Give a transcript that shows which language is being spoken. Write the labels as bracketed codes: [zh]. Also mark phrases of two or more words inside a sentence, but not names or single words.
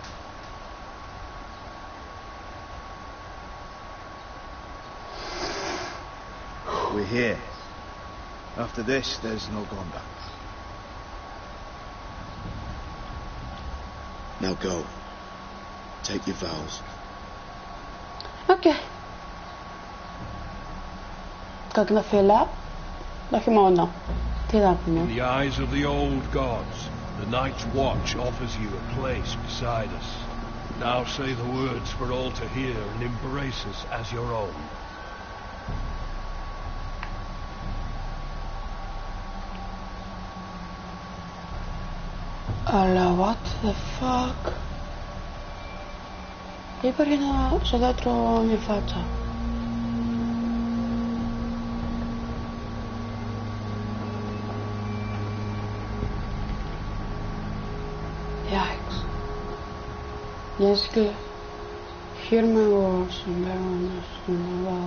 [en] We're here. After this, there's no going back. Now go. Take your vows. [el] Οκ. Κάτι να φύλλα. Όχι μόνο. Τι να [en] In [el] πούμε. [en] the eyes of the old gods, the Night's Watch offers you a place beside us. Now say the words for all to hear and embrace us as your own. Αλλά what the fuck. [el] Υπάρχει ένα στο δέντρο μια φάτσα. [en] Yikes. Yes, hear my words and bear witness to my vow.